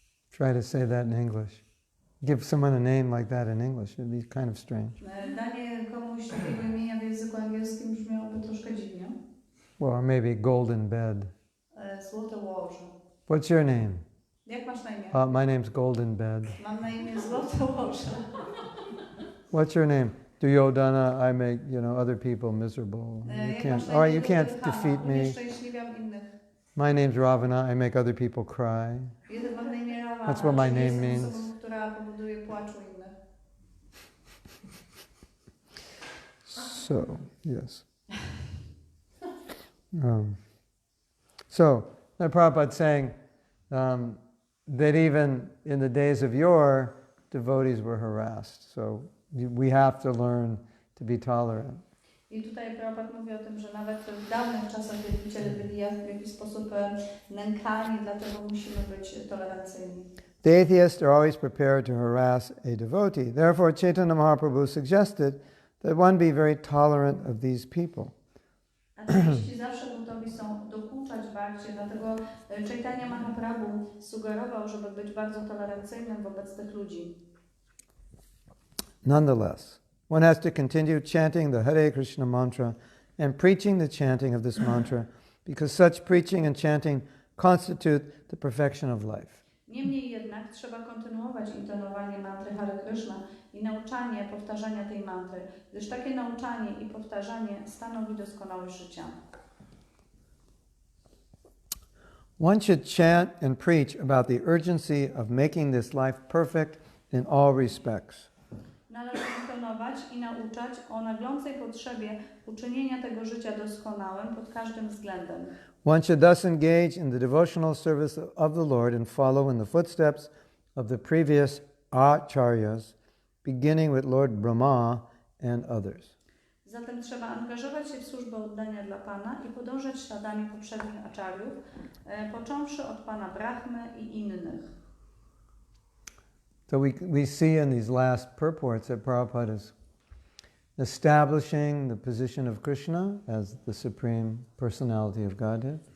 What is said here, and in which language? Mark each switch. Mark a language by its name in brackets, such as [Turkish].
[English] Try to say that in English. Give someone a name like that in English. It'd be kind of strange. [Polish] Danie komuś takiego imienia w języku angielskim brzmiałoby troszkę dziwnie. [English] Well, or maybe golden bed. [Polish] Złote łoże. [English] What's your name? [Polish] Jak masz na imię? [English] My name's Golden Bed. [Polish] Mam na imię Złote Łoże. [English] What's your name? Duryodhana, I make, other people miserable. You can't defeat me. [Polish] Unieszczęśliwiam innych. [English] My name's Ravana, I make other people cry. [Polish] Mam na imię Ravana. [English] That's what my name [Polish] Jestem [English] means. [Polish] osobą, która powoduje płacz u innych. [English] So, yes. So, Prabhupada's saying that even in the days of yore, devotees were harassed. So we have to learn to be tolerant. [Polish] I tutaj Prabhupada mówi o tym, że nawet w dawnych czasach wielbiciele byli w jakiś sposób nękani, dlatego musimy być tolerancyjni. [English] The atheists are always prepared to harass a devotee. Therefore, Chaitanya Mahaprabhu suggested that one be very tolerant of these people. [Polish] Ateiści zawsze gotowi są dokuczać Bhakcie, dlatego Chaitanya Mahaprabhu sugerował, żeby być bardzo tolerancyjnym wobec tych ludzi. [English] Nonetheless, one has to continue chanting the Hare Krishna mantra and preaching the chanting of this mantra because such preaching and chanting constitute the perfection of life. [Polish] Niemniej jednak trzeba kontynuować intonowanie mantry Hare Krishna i nauczanie powtarzania tej mantry, gdyż takie nauczanie i powtarzanie stanowi doskonałość życia. [English] One should chant and preach about the urgency of making this life perfect in all respects. [Polish] Należy intonować i nauczać o naglącej potrzebie uczynienia tego życia doskonałym pod każdym względem. [English] One should thus engage in the devotional service of the Lord and follow in the footsteps of the previous acharyas, beginning with Lord Brahmā and others. [Polish] Zatem trzeba angażować się w służbę oddania dla Pana i podążać śladami poprzednich acharyów, począwszy od Pana Brahmy i innych. [English] So we see in these last purports that Prabhupada is establishing the position of Krishna as the Supreme Personality of Godhead.